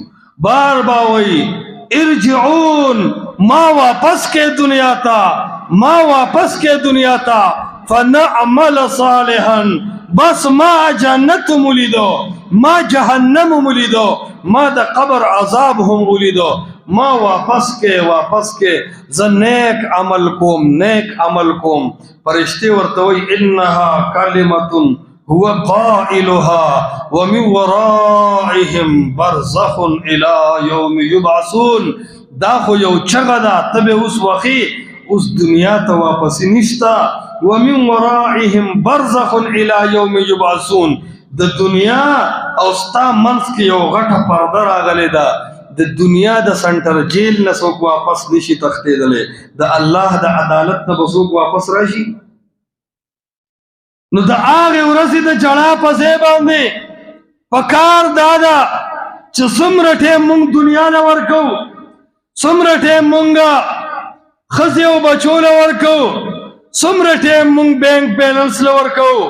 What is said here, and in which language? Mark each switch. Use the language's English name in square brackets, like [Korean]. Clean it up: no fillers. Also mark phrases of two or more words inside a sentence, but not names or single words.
[Pashto] بار با وایي ارجعون، ما واپس کې دنیا ته، ما واپس کې دنیا ته، [Arabic] فنعمل صالحا، [Pashto] بس ما جنت ملیدو، ما جهنم ملیدو، ما د قبر عذاب هم ولیدو، ما واپس کې واپس کې زه نیک عمل کوم، نیک عمل کوم. فرشتي ورته وایي [Arabic] انها کلمة هو قائلها ومن ورائهم برزخ الى يوم يبعثون. [Pashto] دا خو یو چغه ده، ته به اوس وخی، اوس دنیا ته واپس نشته. [Arabic] ومن ورائهم برزخ الى يوم يبعثون. [Pashto] د دنیا او ستا منځ کې یو غټه پرده راغلې ده، د دنیا د سنټر جیل نه څوک واپس نشي تښتېدلی، د الله د عدالت نه به څوک واپس راشي. نو د هغې ورځې د جړا په ځای باندې پکار دا ده چې څومره ټیم مونږ دنیا نه ورکوو، څومره ټیم مونږ ښځې او بچو له ورکوو، څومره ټیم مونږ [English] bank balance [Pashto] له ورکوو.